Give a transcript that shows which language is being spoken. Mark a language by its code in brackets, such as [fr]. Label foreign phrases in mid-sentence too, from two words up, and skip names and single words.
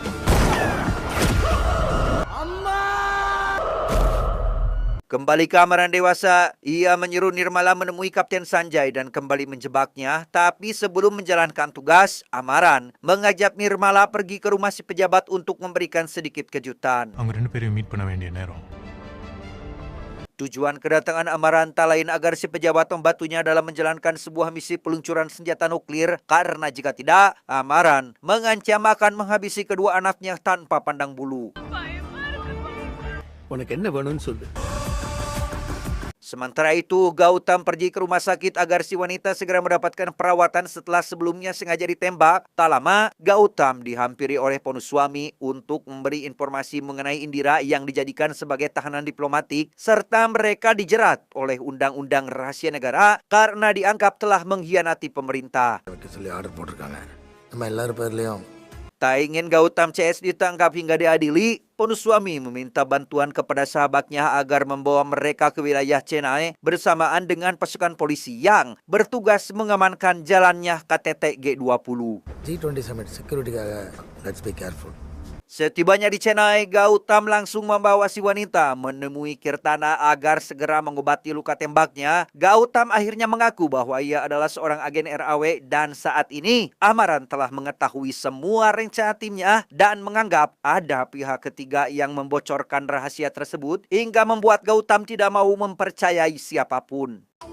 [id] Kembali ke Amran dewasa, ia menyuruh Nirmala menemui Kapten Sanjay dan kembali menjebaknya. Tapi sebelum menjalankan tugas, Amran mengajak Nirmala pergi ke rumah si pejabat untuk memberikan sedikit kejutan. [ta] அவங்க ரெண்டு பேரையும் மீட் பண்ண வேண்டிய நேரம். [id] Tujuan kedatangan Amran tak lain agar si pejabat membantunya dalam menjalankan sebuah misi peluncuran senjata nuklir, karena jika tidak, Amran mengancam akan menghabisi kedua anaknya tanpa pandang bulu. [ta] உனக்கு என்ன வேணும்னு சொல்லு. [id] Sementara itu, Gautam pergi ke rumah sakit agar si wanita segera mendapatkan perawatan setelah sebelumnya sengaja ditembak. Tak lama, Gautam dihampiri oleh Ponuswamy untuk memberi informasi mengenai Indira yang dijadikan sebagai tahanan diplomatik, serta mereka dijerat oleh Undang-Undang Rahasia Negara karena dianggap telah mengkhianati pemerintah. [ta] வைக்க சொல்லி ஆர்டர் போட்டிருக்காங்க. நம்ம எல்லாரும் பேர்லயும் [id] Tak ingin Gautam CS ditangkap hingga diadili, Ponuswamy meminta bantuan kepada sahabatnya agar membawa mereka ke wilayah Chennai bersamaan dengan pasukan polisi yang bertugas mengamankan jalannya KTT G20. [en] G20 summit securityக்காக let's be careful. [id] Setibanya di Chennai, Gautam langsung membawa si wanita menemui Kirtana agar segera mengobati luka tembaknya. Gautam akhirnya mengaku bahwa ia adalah seorang agen RAW dan saat ini Amran telah mengetahui semua rencana timnya dan menganggap ada pihak ketiga yang membocorkan rahasia tersebut hingga membuat Gautam tidak mau mempercayai siapapun.